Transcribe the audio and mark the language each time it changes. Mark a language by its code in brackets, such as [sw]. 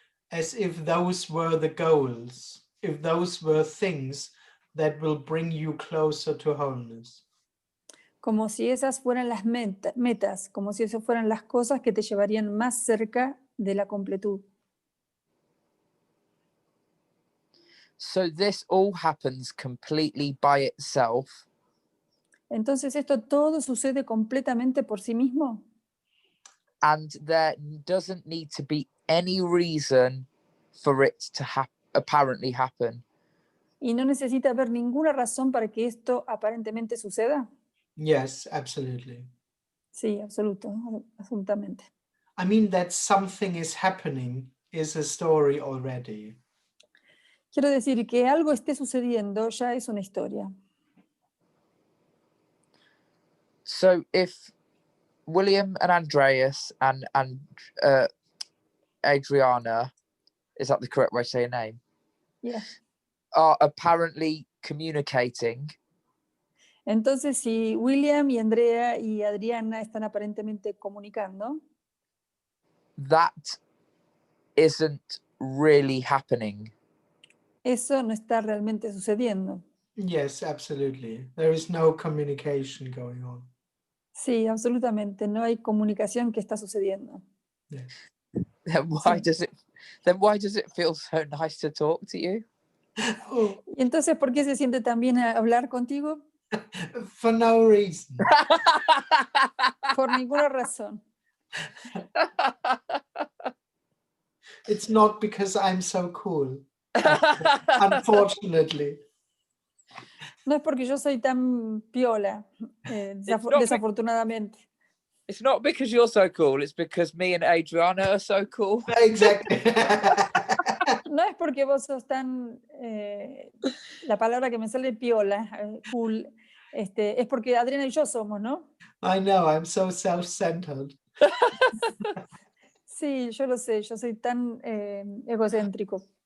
[en] As if those were the goals, if those were things that will bring you closer to wholeness. [es] Como si esas fueran las metas, como si esas fueran las cosas que te llevarían más cerca de la completud. [en] So this all happens completely by itself. [es] Entonces esto todo sucede completamente por sí mismo. [en] And there doesn't need to be any reason for it to apparently happen. [es] Y no necesita haber ninguna razón para que esto aparentemente suceda. [en] Yes, absolutely. [es] Sí, absolutamente. [en] I mean, that something is happening is a story already. [es] Quiero decir que algo esté sucediendo ya es una historia. [en] So if William and Andreas and Adriana, is that the correct way to say your name? Yeah. Are apparently communicating. [es] Entonces, si William y Andrea y Adriana están aparentemente comunicando, [en] That isn't really happening. [es] eso no está realmente sucediendo. [en] Yes, absolutely. There is no communication going on. [es] Sí, absolutamente. No hay comunicación que está sucediendo. [en] Yes. Then why [es] Sí. [en] does it feel so nice to talk to you? Oh, [es] ¿Y entonces por qué se siente tan bien a hablar contigo? [en] for no reason. [es] Por ninguna razón. [en] It's not because I'm so cool. Unfortunately. [es] No es porque yo soy tan piola, desafortunadamente. [en] It's not because you're so cool, it's because me and Adriana are so cool. Exactly. [es] No es porque vos sos tan, la palabra que me sale piola, cool, es porque Adriana y yo somos, ¿no? [en] I know, I'm so self-centered. [es] Sí, yo lo sé, yo soy tan egocéntrico.